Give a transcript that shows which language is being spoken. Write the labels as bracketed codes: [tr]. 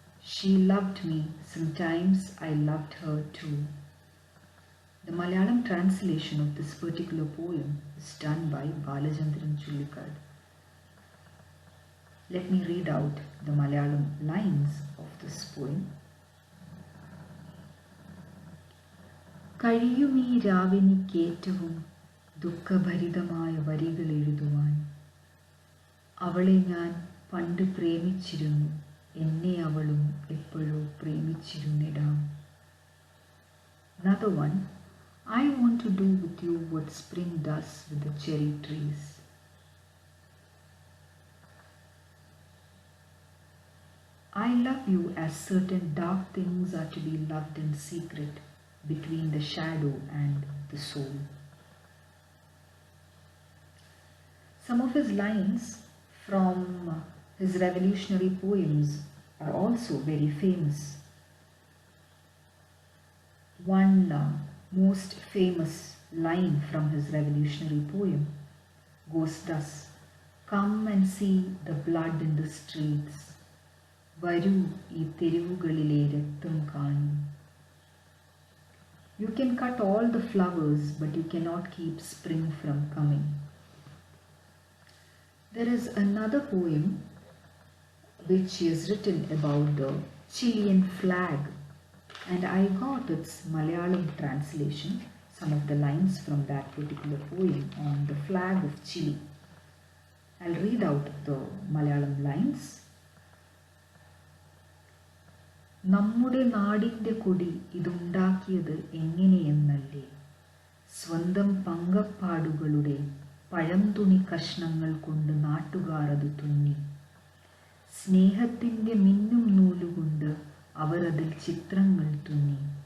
[en] She loved me, sometimes I loved her too." The Malayalam translation of this particular poem is done by Balachandran Chullikad. Let me read out the Malayalam lines of this poem. [ml] കഴിയുമീ രാവിനിക്കേറ്റവും ദുഃഖഭരിതമായ വരികൾ എഴുതുവാൻ. അവളെ ഞാൻ പണ്ട് പ്രേമിച്ചിരുന്നു, എന്നെ അവളും എപ്പോഴോ പ്രേമിച്ചിരുന്നിടാം. [en] Another one: I want to do with you what spring does with the cherry trees. I love you as certain dark things are to be loved in secret, between the shadow and the soul. Some of his lines from his revolutionary poems are also very famous. One most famous line from his revolutionary poem goes thus: "Come and see the blood in the streets. [ml] Varu ee തെരുവുകളിലെ രക്തം കാണൂ." [en] You can cut all the flowers, but you cannot keep spring from coming. There is another poem which is written about the Chilean flag, and I got its Malayalam translation, some of the lines from that particular poem on the flag of Chile. I'll read out the Malayalam lines. [ml] നമ്മുടെ നാടിൻ്റെ കൊടി ഇതുണ്ടാക്കിയത് എങ്ങനെയെന്നല്ലേ, സ്വന്തം പങ്കപ്പാടുകളുടെ പഴംതുണി കഷ്ണങ്ങൾ കൊണ്ട് നാട്ടുകാർ അത് തുന്നി. സ്നേഹത്തിൻ്റെ മിന്നും നൂലുകൊണ്ട് അവർ അതിൽ ചിത്രങ്ങൾ തുന്നി.